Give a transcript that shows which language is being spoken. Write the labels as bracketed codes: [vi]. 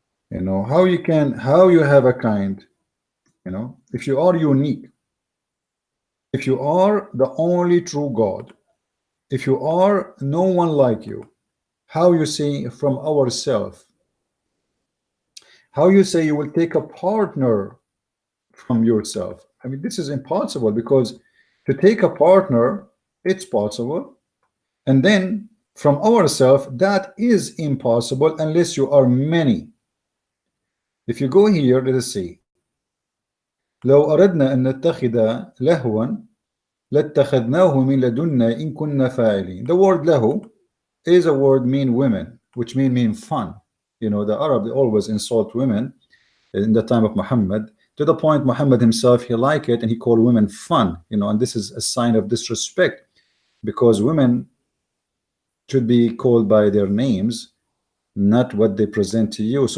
[en] You know, how you have a kind, you know, if you are unique, if you are the only true God, if you are no one like you, how you say from ourself, how you say you will take a partner from yourself? I mean, this is impossible, because to take a partner, it's possible, and then from ourselves, that is impossible unless you are many. If you go here, let us see. [ar] لو أردنا أن نتخذ لهوا لاتخذناه من لدنا إن كنا فاعلين. [en] The word lahu is a word mean women, which mean fun. You know, the Arab, they always insult women in the time of Muhammad, to the point Muhammad himself, he liked it and he called women fun, you know, and this is a sign of disrespect, because women should be called by their names, not what they present to you.